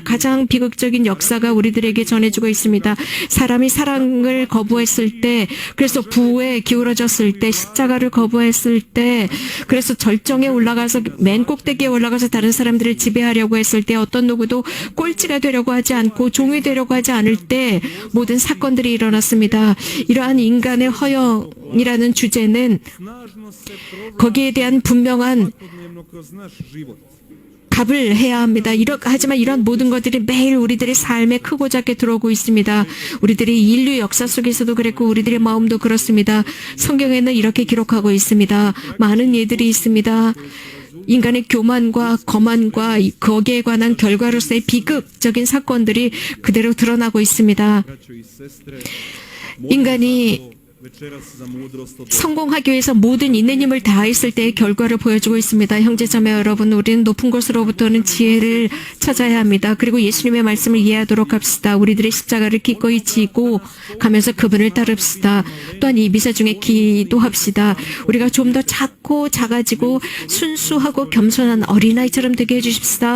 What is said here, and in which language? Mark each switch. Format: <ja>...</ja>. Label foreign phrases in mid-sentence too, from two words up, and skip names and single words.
<ko>가장 비극적인 역사가 우리들에게 전해지고 있습니다. 사람이 사랑을 거부했을 때, 그래서 부에 기울어졌을 때, 십자가를 거부했을 때, 그래서 절정에 올라가서 맨 꼭대기에 올라가서 다른 사람들을 지배하려고 했을 때, 어떤 누구도 꼴찌가 되려고 하지 않고 종이 되려고 하지 않을 때 모든 사건들이 일어났습니다. 이러한 인간의 허영이라는 주제는 거기에 대한 분명한</ko> <hr>svakodnevno kroz naš život.</hr> <ko>답을 해야 합니다. 하지만 이런 모든 것들이 매일 우리들의 삶에 크고 작게 들어오고 있습니다. 우리들의 인류 역사 속에서도 그랬고 우리들의 마음도 그렇습니다. 성경에는 이렇게 기록하고 있습니다. 많은 예들이 있습니다. 인간의 교만과 거만과 거기에 관한 결과로서의 비극적인 사건들이 그대로 드러나고 있습니다.</ko> <hr>Braćo i sestre,</hr> <ko>인간이</ko> <hr>večeras za mudrost od</hr> <ko>성공하기 위해서 모든 있는 힘을 다했을 때의 결과를 보여주고 있습니다. 형제자매 여러분, 우리는 높은 곳으로부터는 지혜를 찾아야 합니다. 그리고 예수님의 말씀을 이해하도록 합시다. 우리들의 십자가를 기꺼이 지고 가면서 그분을 따릅시다. 또한 이 미사 중에 기도합시다. 우리가 좀 더 작고 작아지고 순수하고 겸손한 어린아이처럼 되게 해주십시다.</ko>